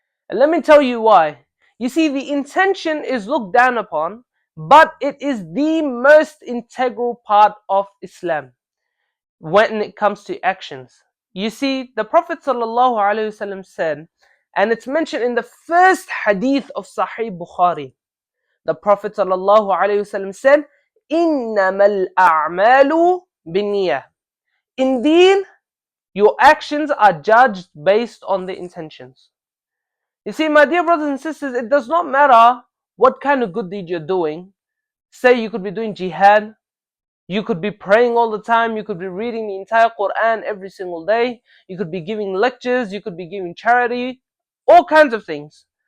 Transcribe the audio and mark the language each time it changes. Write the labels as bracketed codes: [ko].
[en] And let me tell you why. You see, the intention is looked down upon, but it is the most integral part of Islam when it comes to actions. You see, the Prophet ﷺ said, and it's mentioned in the first hadith of Sahih Bukhari. [ar] The Prophet ﷺ said, إِنَّمَا الْأَعْمَالُ بِالنِّيَّةِ. [en] Indeed, your actions are judged based on the intentions. You see, my dear brothers and sisters, it does not matter what kind of good deed you're doing. Say you could be doing jihad, you could be praying all the time, you could be reading the entire Quran every single day, you could be giving lectures, you could be giving charity, all kinds of things.